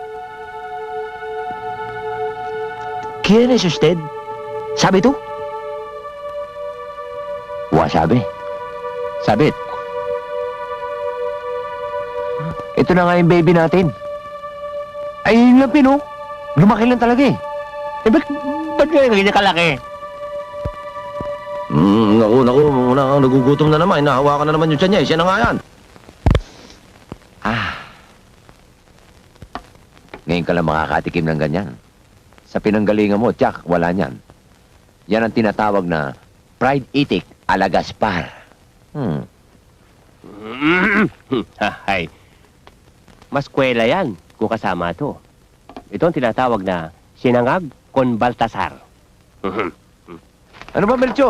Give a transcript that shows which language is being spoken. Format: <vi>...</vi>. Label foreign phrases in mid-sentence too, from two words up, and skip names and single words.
<es>¿Quién es usted?</es> <tl>Sabi to? Sabi. Sabit. Ito na nga yung baby natin. Ay, yun lang, Pino. Lumaki lang talaga eh. Eh, ba't ganyan kalaki? Naku, nagugutom na naman. Nahawakan na naman yung tiyan niya. Siya na nga yan. Ngayon ka lang makakatikim ng ganyan. Sa pinanggalingan mo, Jack, wala niyan. Yan ang tinatawag na fried itik a la Gaspar. Hay. Mas kwela yan kung kasama to. Ito ang tinatawag na sinangag con Baltasar. Ano ba, Melchor?</tl>